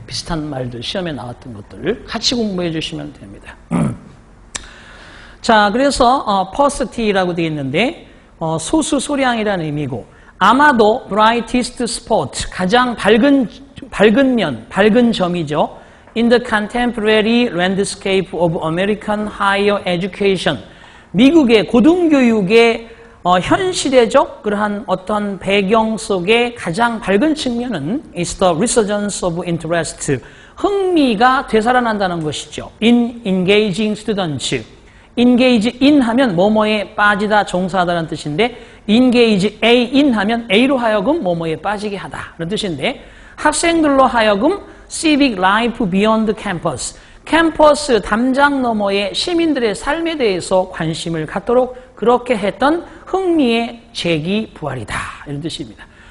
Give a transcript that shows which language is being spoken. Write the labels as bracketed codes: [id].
[ko] 비슷한 말들, 시험에 나왔던 것들을 같이 공부해 주시면 됩니다. 자, 그래서 paucity라고 되어 있는데 소수, 소량이라는 의미고 아마도 [en] brightest spot, [ko] 가장 밝은 면, 밝은 점이죠. [en] In the contemporary landscape of American higher education. [ko] 미국의 고등교육의 현시대적 그러한 어떤 배경 속의 가장 밝은 측면은 [en] is the resurgence of interest. [ko] 흥미가 되살아난다는 것이죠. [en] In engaging students. [ko] engage in 하면 뭐뭐에 빠지다, 종사하다라는 뜻인데 engage A in 하면 A로 하여금 뭐뭐에 빠지게 하다 그런 뜻인데 학생들로 하여금 [en] civic life beyond campus, [ko] 캠퍼스 담장 너머의 시민들의 삶에 대해서 관심을 갖도록 그렇게 했던 흥미의 재기 부활이다 이런 뜻입니다.